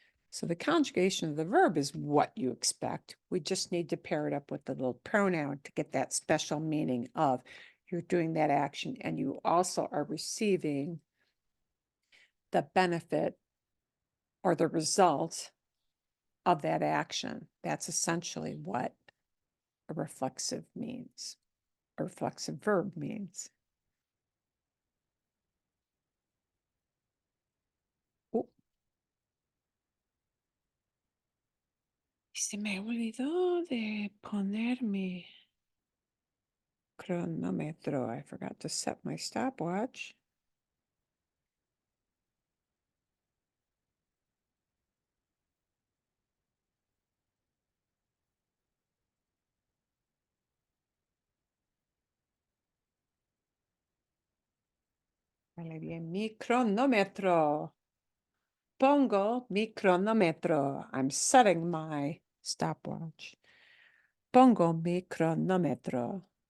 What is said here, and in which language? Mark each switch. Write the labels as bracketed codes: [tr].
[en] So the conjugation of the verb is what you expect. We just need to pair it up with the little pronoun to get that special meaning of you're doing that action and you also are receiving the benefit or the result of that action. That's essentially what a reflexive means, a reflexive verb means. [es] Oh, se me olvidó de poner mi cronómetro. [en] I forgot to set my stopwatch. [es] Vale bien, mi cronómetro. Pongo mi cronómetro. [en] I'm setting my stopwatch. [es] Pongo mi cronómetro.